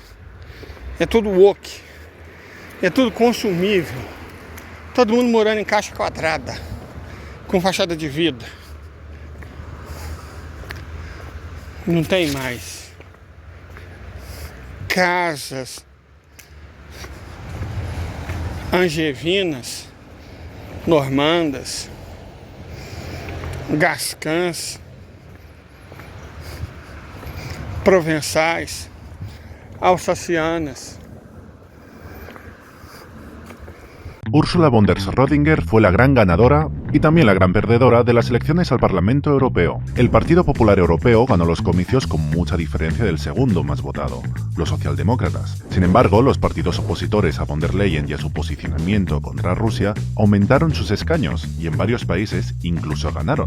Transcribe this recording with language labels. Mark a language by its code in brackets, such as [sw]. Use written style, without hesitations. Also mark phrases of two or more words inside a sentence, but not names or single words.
[pt] É tudo woke. É tudo consumível. Todo mundo morando em caixa quadrada. Com fachada de vidro. Não tem mais casas angevinas, normandas, gascãs, provençais, alsacianas. [es] Ursula von der Schrödinger fue la gran ganadora y también la gran perdedora de las elecciones al Parlamento Europeo. El Partido Popular Europeo ganó los comicios con mucha diferencia del segundo más votado, los socialdemócratas. Sin embargo, los partidos opositores a von der Leyen y a su posicionamiento contra Rusia aumentaron sus escaños y en varios países incluso ganaron.